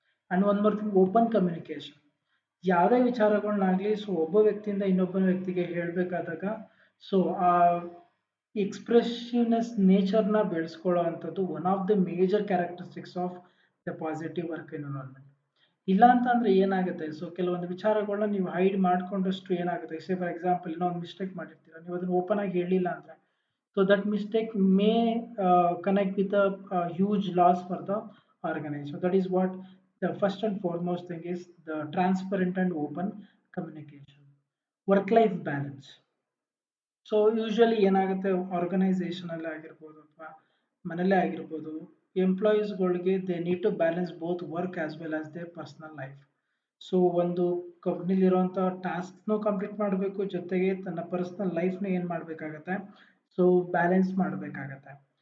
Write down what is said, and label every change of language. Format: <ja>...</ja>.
<en>And one more thing, open communication.</en> <kn>ಯಾವುದೇ ವಿಚಾರಗಳನ್ನಾಗ್ಲಿ so ಒಬ್ಬ ವ್ಯಕ್ತಿಯಿಂದ ಇನ್ನೊಬ್ಬ ವ್ಯಕ್ತಿಗೆ ಹೇಳಬೇಕಾದಾಗ ಸೊ ಆ ಎಕ್ಸ್ಪ್ರೆಸಿವ್ನೆಸ್ ನೇಚರ್ನ ಬೆಳೆಸ್ಕೊಳ್ಳೋ ಅಂಥದ್ದು</kn> <en>One of the major characteristics of the positive work environment.</en> <kn>ಇಲ್ಲ ಅಂತ ಅಂದ್ರೆ ಏನಾಗುತ್ತೆ, ಸೊ ಕೆಲವೊಂದು ವಿಚಾರಗಳನ್ನ ನೀವು ಹೈಡ್ ಮಾಡ್ಕೊಂಡಷ್ಟು ಏನಾಗುತ್ತೆ,</kn> <en>say for example</en> <kn>ಇನ್ನೂ ಒಂದು ಮಿಸ್ಟೇಕ್ ಮಾಡಿರ್ತೀರ, ನೀವು ಅದನ್ನ ಓಪನ್ ಆಗಿ ಹೇಳಿಲ್ಲ ಅಂದ್ರೆ</kn> <en>So that mistake may connect with a huge loss for the organisation. That is what The first and foremost thing is the transparent and open communication. Work-life balance. So usually ಏನಾಗುತ್ತೆ</en> <kn>ಆರ್ಗನೈಸೇಷನಲ್ಲಿ ಆಗಿರ್ಬೋದು ಅಥವಾ ಮನೇಲೇ ಆಗಿರ್ಬೋದು</kn> <en>ಎಂಪ್ಲಾಯೀಸ್ಗಳಿಗೆ they need to balance both work as well as they personal life.</en> <kn>So ಒಂದು ಕಂಪ್ನಿಲಿರುವಂಥ ಟಾಸ್ಕ್ನು complete ಮಾಡಬೇಕು, ಜೊತೆಗೆ ತನ್ನ personal ಲೈಫ್ನ ಏನು ಮಾಡಬೇಕಾಗತ್ತೆ, ಸೊ ಬ್ಯಾಲೆನ್ಸ್ ಮಾಡಬೇಕಾಗತ್ತೆ.</kn>